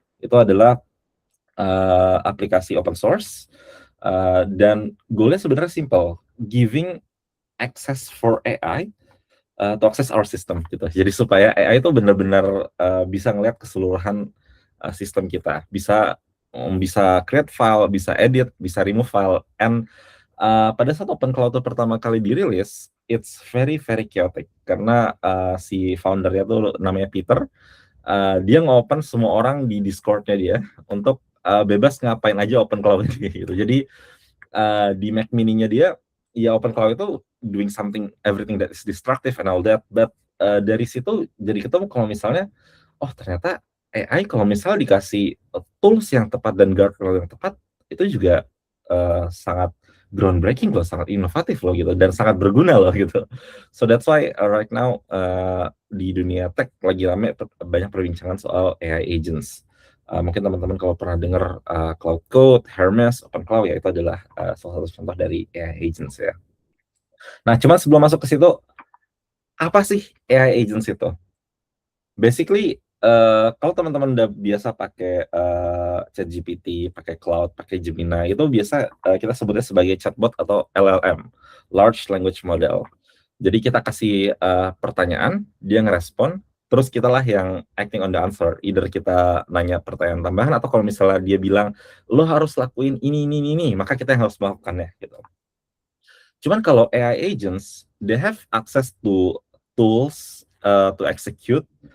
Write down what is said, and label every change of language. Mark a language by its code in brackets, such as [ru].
[id] Itu adalah aplikasi open source dan goalnya sebenarnya simple, [en] giving access for AI to access our system [id] gitu. Jadi supaya AI itu benar-benar bisa ngelihat keseluruhan sistem kita, bisa create file, bisa edit, bisa remove file. [en] And [id] pada saat OpenClaw itu pertama kali dirilis, [en] it's very very chaotic [id] karena si foundernya tuh namanya Peter. Dia ngopen semua orang di Discord-nya dia untuk bebas ngapain aja open cloud gitu. Jadi di Mac Mini-nya dia ya open cloud itu [en] doing something everything that is destructive and all that. But [id] dari situ jadi ketemu kalau misalnya oh ternyata AI kalau misalnya dikasih tools yang tepat dan guardrail yang tepat itu juga sangat groundbreaking loh, sangat inovatif loh gitu dan sangat berguna loh gitu. [en] So that's why right now [id] di dunia tech lagi rame banyak perbincangan soal AI agents. Mungkin teman-teman kalau pernah dengar Cloud Code, Hermes, Open Cloud ya itu adalah salah satu contoh dari AI agents ya. Nah, cuman sebelum masuk ke situ, apa sih AI agents itu? Basically, kalau teman-teman udah biasa pakai ChatGPT, pakai Cloud, pakai Gemini, itu biasa kita sebutnya sebagai chatbot atau LLM, Large Language Model. Jadi kita kasih pertanyaan, dia ngerespon, terus kitalah yang [en] acting on the answer. [id] Either kita nanya pertanyaan tambahan, atau kalau misalnya dia bilang, lo harus lakuin ini, maka kita yang harus melakukannya. Gitu. Cuman kalau [en] AI agents, they have access to tools to execute.